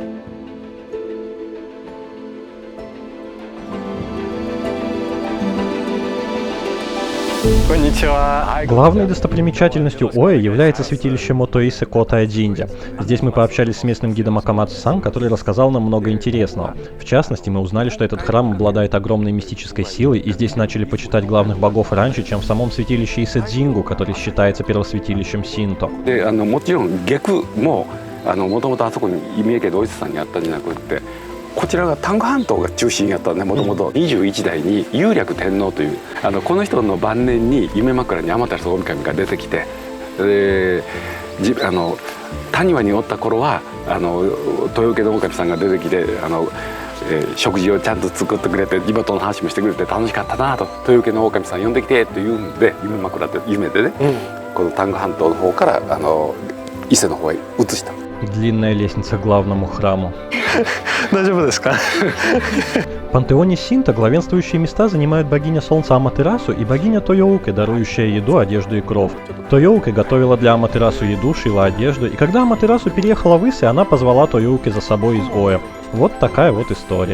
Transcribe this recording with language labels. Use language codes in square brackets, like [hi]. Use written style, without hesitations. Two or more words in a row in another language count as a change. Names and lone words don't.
[ru] Главной достопримечательностью Оэ является святилище Мотоисе Кота-Джиндзя. Здесь мы пообщались с местным гидом Акамацу-сан, который рассказал нам много интересного. В частности, мы узнали, что этот храм обладает огромной мистической силой, и здесь начали почитать главных богов раньше, чем в самом святилище Исэджингу, который считается первосвятилищем Синто. [ja] こちらが丹後半島が中心やったんで、もともと21代に雄略天皇というこの人の晩年に夢枕に天照大神が出てきて、谷間におった頃は豊家の狼さんが出てきて食事をちゃんと作ってくれて地元の話もしてくれて楽しかったなと、豊家の狼さん呼んできてというんで夢枕って夢でね、この丹後半島の方から伊勢の方へ移した。 [ru] Длинная лестница к главному храму. [ja] 大丈夫ですか? [ru] В пантеоне Синто главенствующие места занимают богиня солнца Аматерасу и богиня Тойоуке, дарующая еду, одежду и кров. Тойоуке готовила для Аматерасу еду, шила одежду, и когда Аматерасу переехала в Исе, она позвала Тойоуке за собой из Оэ. Вот такая вот история.